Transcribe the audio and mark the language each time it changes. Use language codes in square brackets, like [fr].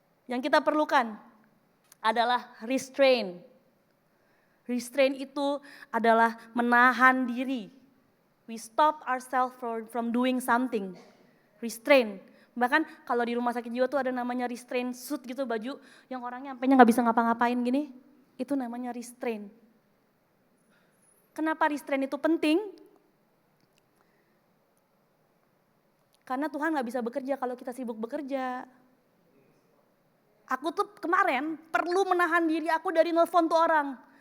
[id] Yang kita perlukan adalah restrain. Restrain itu adalah menahan diri. [en] We stop ourselves from doing something. Restrain. [id] Bahkan kalau di rumah sakit jiwa tuh ada namanya restrain suit gitu, baju yang orangnya sampainya gak bisa ngapa-ngapain gini. Itu namanya restrain. Kenapa restrain itu penting? Karena Tuhan gak bisa bekerja kalau kita sibuk bekerja. Aku tuh kemarin perlu menahan diri aku dari nelfon tuh orang.